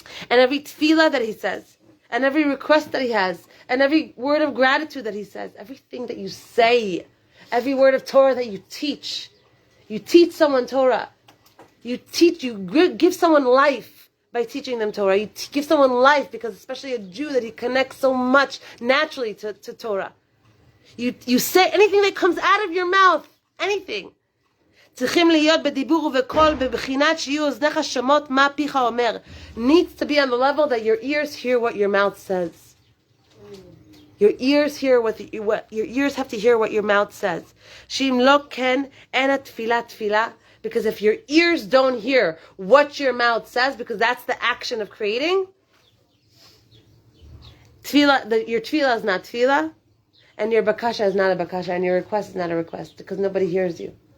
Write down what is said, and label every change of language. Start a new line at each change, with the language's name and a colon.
English: and every tefillah that he says, and every request that he has, and every word of gratitude that he says, everything that you say, every word of Torah that you teach someone Torah, you give someone life by teaching them Torah, you give someone life, because especially a Jew that he connects so much naturally to Torah. You say anything that comes out of your mouth, anything.
Hebrew: צריכים להיות בדיבור ובקול בבחינת שיהיו אוזניך שמות מה פיך אומר.
English: Needs to be on the level that your ears hear what your mouth says. Your ears your ears have to hear what your mouth says.
Hebrew: שאם לא כן אין התפילה תפילה,
English: because if your ears don't hear what your mouth says, because that's the action of creating, your tefillah is not tefillah, and your bakasha is not a bakasha, and your request is not a request, because nobody hears you.